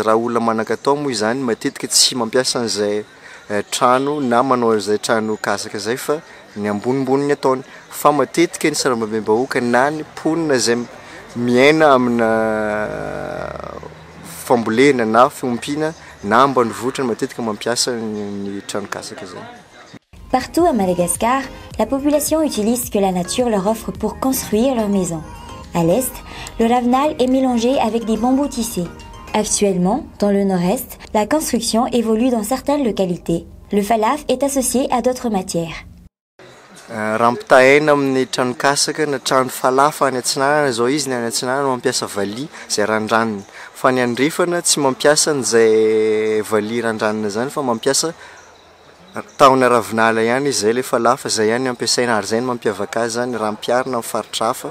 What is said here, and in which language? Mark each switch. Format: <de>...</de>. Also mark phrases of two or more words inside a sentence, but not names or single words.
<mg>Raha olona manan-katao moa izany matetika tsy mampiasa an'izay trano na manao izay trano kasaka izay fa ny ambonimboniny ataony. Fa matetika ny sarambabem-bahoaka na ny mponina izay miaina amina fambolena na fiompiana na ambanivohitra matetika mampiasa ny trano kasaka izay.</mg> <fr>Partout à Madagascar, la population utilise ce que la nature leur offre pour construire leur maison. À l'est, le ravinal est mélangé avec des bambous tissés. Actuellement, dans le nord-est, la construction évolue dans certaines localités. Le falaf est associé à d'autres matières.</fr> <mg>Raha ampitahaina amin'ny trano kasaka na trano falafa any atsinanana zao izy ny any atsinanana mampiasa valiha izay randraniny. Fa ny andrefana tsy mampiasa an'izay valiha randranina zany fa mampiasa tahona ravinala ihany izay le falafa izay ihany ampiasaina ary izay ny mampiavaka azy zany raha ampiarina amin'ny faritra hafa.</mg>